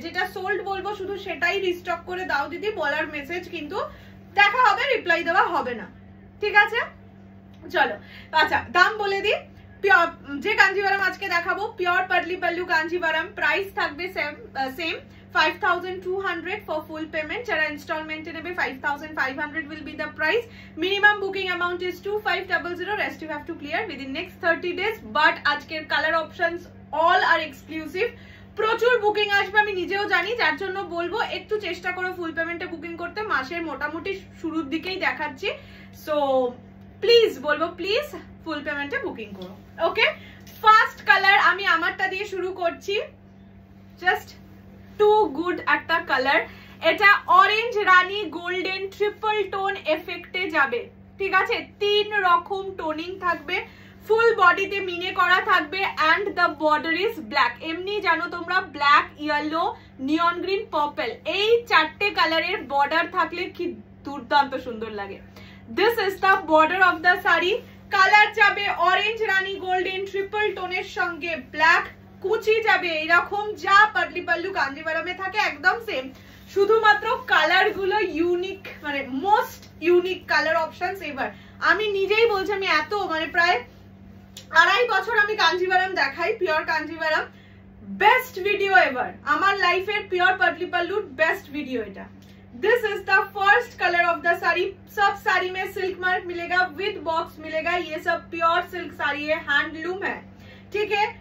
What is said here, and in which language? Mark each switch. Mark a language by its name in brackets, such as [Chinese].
[Bangla] যেটা সোল্ড বলবো শুধু সেটাই রিস্টক করে দাও দিদি, বলার মেসেজ কিন্তু দেখা হবে, রিপ্লাই দেওয়া হবে না, ঠিক আছে? চলো আচ্ছা, দাম বলে দিই। যে কাঞ্জিভারাম আজকে দেখাবো পিওর পাটলি পাল্লু কাঞ্জিভারাম, প্রাইস থাকবে সেম 5200 ফর ফুল পেমেন্ট। যারা ইনস্টলমেন্টে নেবে [English] 5500 will be the price. Minimum booking amount is 2500, rest you have to clear within next 30 days. [Bangla] But আজকের colour options [English] all are exclusive, [Bangla] প্রচুর বুকিং আসবে আমি নিজেও জানি, যার জন্য বলবো একটু চেষ্টা করো ফুল পেমেন্টে বুকিং করতে। মাসের মোটামুটি শুরুর দিকেই দেখাচ্ছি, সো প্লিজ বলবো প্লিজ ফুল পেমেন্টে বুকিং করো। ওকে, ফার্স্ট কালার আমি আমারটা দিয়ে শুরু করছি। জাস্ট টু গুড একটা কালার, এটা অরেঞ্জ রানী গোল্ডেন ট্রিপল টোন এফেক্টে যাবে, ঠিক আছে? 3 রকম টোনিং থাকবে, ফুল বডিতে মিনে করা থাকবে, [English] And the border is black. [Bangla] এমনি জানো তোমরা ব্ল্যাক, ইয়েলো, নিয়ন গ্রিন, পার্পল, এই 4টে কালারের বর্ডার থাকলে কি দুর্দান্ত সুন্দর লাগে। [English] This is the border of the saree. [Bangla] Colour যাবে অরেঞ্জ রানী গোল্ডেন ট্রিপল টোনের সঙ্গে ব্ল্যাক, কুচি যাবে এরকম যা পাটলি পাল্লু কাঞ্জিভারামে থাকে একদম সেম, শুধুমাত্র কালার গুলো ইউনিক, মানে মোস্ট ইউনিক কালার অপশনস। এবার আমি নিজেই বলছি, আমি এত মানে প্রায় 2.5 বছর আমি কাঞ্জিভারাম দেখাই, pure Kanjivaram, best video ever আমার লাইফের পিওর পাটলি পাল্লুর বেস্ট ভিডিও এটা। [English] This is the first color of the sari. [Hindi] सब साड़ी में सिल्क मार्क मिलेगा, विद बॉक्स मिलेगा, ये सब प्योर सिल्क साड़ी है, हैंडलूम है, ठीक है?